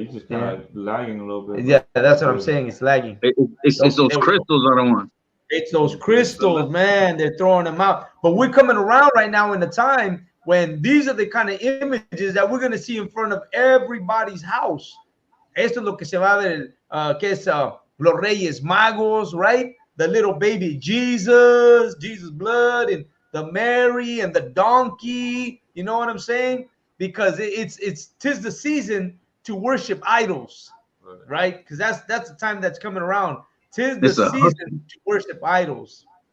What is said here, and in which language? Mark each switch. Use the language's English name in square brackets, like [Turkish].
[English] You're just kind of lagging a little bit. Yeah, that's what I'm saying. It's lagging. It's those crystals are the one. It's those crystals, man. They're throwing them out. But we're coming around right now in the time when these are the kind of images that we're going to see in front of everybody's house. [Spanish] Esto es lo que se va a ver, que es los Reyes Magos, [English] right? The little baby Jesus blood, and the Mary and the donkey. You know what I'm saying? Because tis the season to worship idols, right? Because that's the time that's coming around. Tis the season to worship idols.